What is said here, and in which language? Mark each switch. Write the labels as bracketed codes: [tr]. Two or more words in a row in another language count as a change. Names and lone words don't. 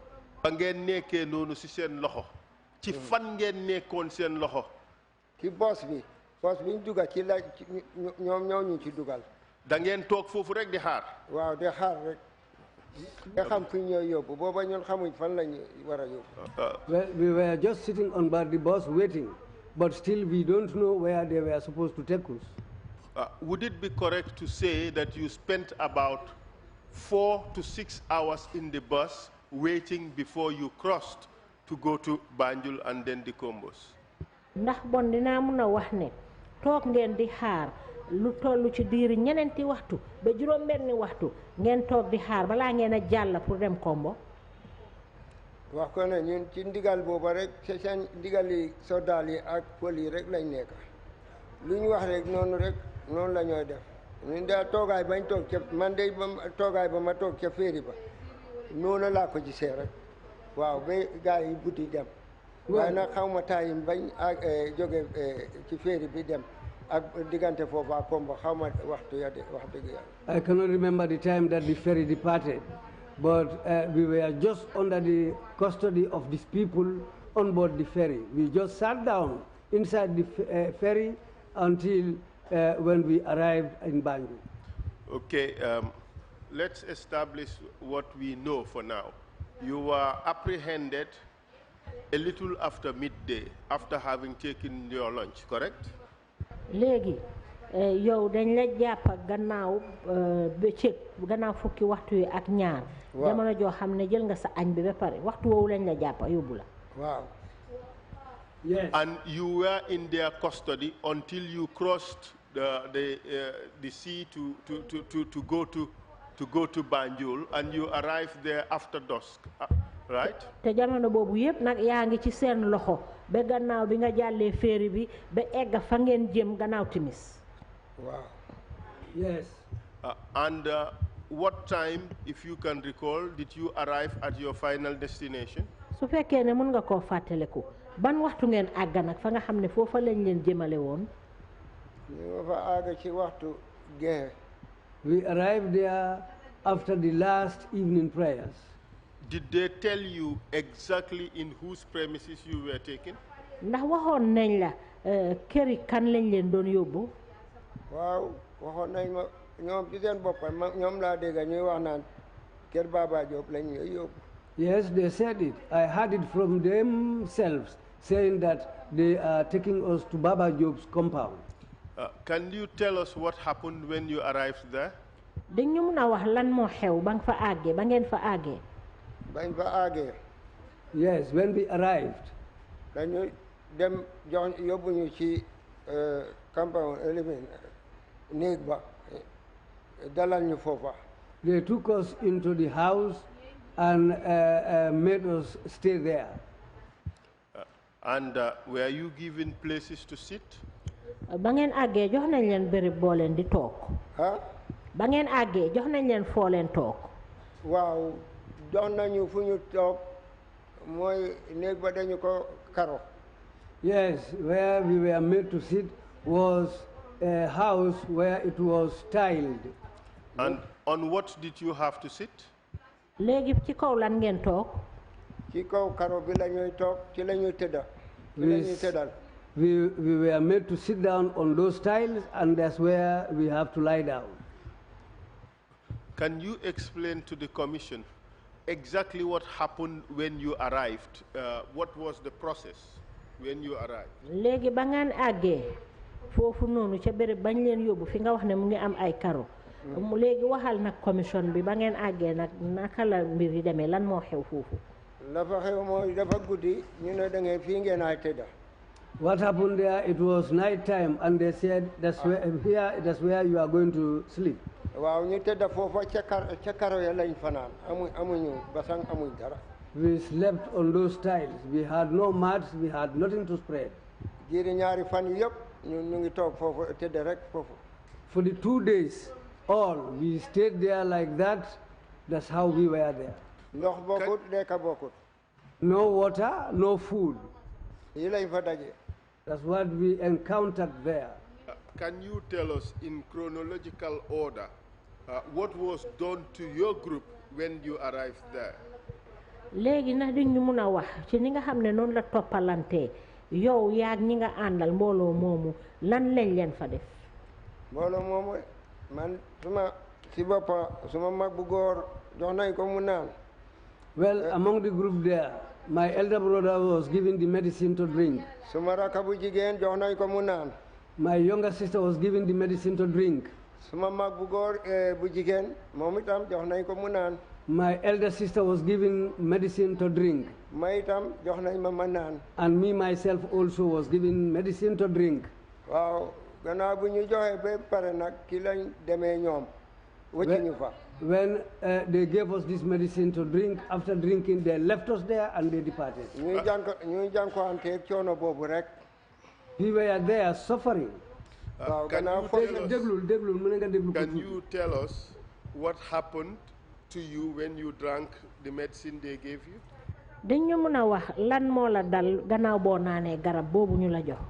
[wo] ba ngeen nekkee noonu ci seen loxo ci fan ngeen nekkoon seen loxo ci boos bi ñu dugal ci la ñoom ñoo ñu ci dugal da ngeen toog foofu rek di xaar waaw di xaar rek nga xam fi ñoo yóbbu booba ñun xamuñ fan lañu war a yóbbu [en] Well, we were just sitting on board the bus waiting but still we don't know where they were supposed to take us. Would it be correct to say that you spent about 4 to 6 hours in the bus waiting before you crossed to go to Banjul and then the Combos? [wo] ndax bon dinaa mun a wax ne toog ngeen di xaar lu toll ci diiri ñeneenti waxtu ba juróom-benni waxtu ngeen toog di xaar balaa ngeen a jàll pour dem Kombo wax ko ne ñun ci ndigal booba rek ci seen ndigali soldat yi ak pël yi rek lañ nekk lu ñu wax rek noonu la ñooy def ñun daal toogaay bañ toog ca man de toogaay ba ma toog ca féeri ba noonu laa ko gisee rek waaw ba gars yi buddi dem waaye nag xaw ma taayim bañ ak jóge ci féeri bi dem ak diggante foofu ak Kombo xaw ma waxtu ya de wax dëgg yàlla [en] I cannot remember the time that the ferry departed, but we were just under the custody of these people on board the ferry. We just sat down inside the ferry until when we arrived in Banjul. Okay, let's establish what we know for now. You were apprehended a little after midday, after having taken your lunch, correct? [wo] léegi yow dañ la jàpp gannaaw bëccëg gannaaw fukki waxtu yi ak ñaar jamono joo xam ne jël nga sa añ bi ba pare waxtu woowu lañ la jàpp yóbbu la waaw [en] Yes. And you were in their custody until you crossed the sea to go to Banjul, and you arrived there after dusk, right? [wo] te jamono boobu yëpp nag yaa ngi ci seen loxo ba gannaaw bi nga jàllee féeri bi ba egga fa ngeen jëm gannaaw timis waaw [en] Yes. And what time, if you can recall, did you arrive at your final destination? [wo] su fekkee ne mën nga koo fàttaliku ban waxtu ngeen àgga nag fa nga xam ne foofa lañ leen jëmale woon ñu nga fa àgg ci waxtu gexe [en] We arrived there after the last evening prayers. Did they tell you exactly in whose premises you were taken? [wo] ndax waxoon nañ la këri kan lañ leen doon yóbbu waaw waxoon nañ ma ñoom ci seen boppam ñoom laa dégg ñuy wax naan kër Baba Diop lañ ñuy yóbbu. [en] Yes, they said it. I heard it from themselves saying that they are taking us to Baba Job's compound. Can you tell us what happened when you arrived there? [wo] dañ ñu mën a wax lan moo xew ba nga fa àggee ba ngeen fa àggee. bañ fa àggee. [en] Yes, when we arrived. [wo] dañu dem jox yóbbu ñu ci compound néeg ba dalal ñu foofa. [en] They took us into the house and made us stay there. And were you given places to sit? [wo] ba ngeen àggee jox nañ leen béréb boo leen di toog. ba ngeen àggee jox nañ leen foo leen toog. waaw jox nañu fu ñu toog mooy néeg ba dañu ko karo. [en] Yes, where we were made to sit was a house where it was tiled. And on what did you have to sit? [wo] léegi ci kaw lan ngeen toog. ci kaw karo bi la ñuy toog ci la ñuy tëdda. ci la ñuy tëddal. [en] We were made to sit down on those tiles, and that's where we have to lie down. Can you explain to the Commission exactly what happened when you arrived? What was the process when you arrived? [wo] léegi ba ngeen àggee foofu noonu ca béréb bañ leen yóbbu fi nga wax ne mu ngi am ay karo. léegi waxal nag commission bi ba ngeen àggee nag naka la mbir yi demee lan moo xew foofu. la fa xew mooy dafa guddi ñu ne da ngay fii ngeen ay tëdda. [en] What happened there? It was night time, and they said that's where you are going to sleep. [wo] waaw ñu tëdda foofa ca karo ya lañ fanaan amuñu basang amuñ dara. [en] We slept on those tiles. We had no mats. We had nothing to spread. [wo] jiiri ñaari fan yi yëpp ñu ngi toog foofu tëdda rek foofu. [en] For the 2 days, we stayed there like that. That's how we were there. [wo] ndox bokkut lekka bokkut. [en] No water, no food. [wo] yi lañ fa daje. [en] That's what we encountered there. Can you tell us in chronological order what was done to your group when you arrived there? [wo] léegi nag di ñu mun a wax ci ni nga xam ne noonu la toppalantee yow yaag ñi nga àndal mbooloo moomu lan lañ leen fa def. mbooloo moomu man si boppa suma mag bu góor jox nañ ko mu naan. [en] Well, among the group there, my elder brother was given the medicine to drink. [wo] suma rakka bu jigéen jox nañ ko mu naan. [en] My younger sister was given the medicine to drink. [wo] suma mag bu góor bu jigéen moom itam jox nañ ko mu naan. [en] My elder sister was given medicine to drink. [wo] ma itam jox nañ ma naan. [en] And me myself also was given medicine to drink. [wo] waaw gannaaw bu ñu joxee ba pare nag ki lañ demee ñoom wëcc ñu fa. [en] When they gave us this medicine to drink, after drinking, they left us there and they departed. [wo] ñuy jànkuwanteeg coono boobu rek. [en] We were there suffering. Can you tell us what happened to you when you drank the medicine they gave you? [wo] dañ ñu mën a wax lan moo la dal gannaaw boo naanee garab boobu ñu la jox.